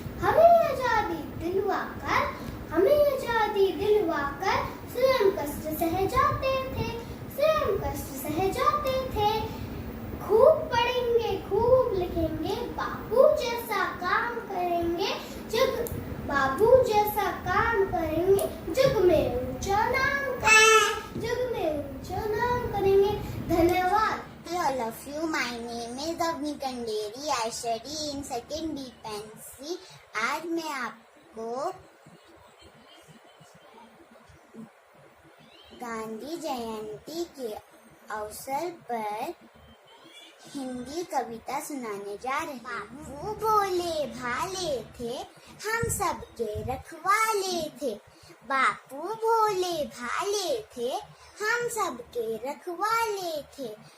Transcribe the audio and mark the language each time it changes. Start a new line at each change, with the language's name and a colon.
Hindi: हमें आजादी दिलवाकर, हमें आजादी दिलवाकर स्वयं कष्ट सह जाते थे, स्वयं कष्ट सह जाते थे। खूब पढ़ेंगे, खूब लिखेंगे, बाबू जैसा काम करेंगे, बाबू जैसा काम करेंगे, जग में ऊंचा नाम करेंगे, जग में ऊंचा नाम करेंगे। धन्यवाद।
English: All of you, my name is Avni Kanderi. I study in second BPNC.
Hindi: आज मैं आपको गांधी जयंती के अवसर पर हिंदी कविता सुनाने जा रहे हैं। बाबू भोले भाले थे, हम सबके रखवाले थे, बापू भोले भाले थे, हम सबके रखवाले थे।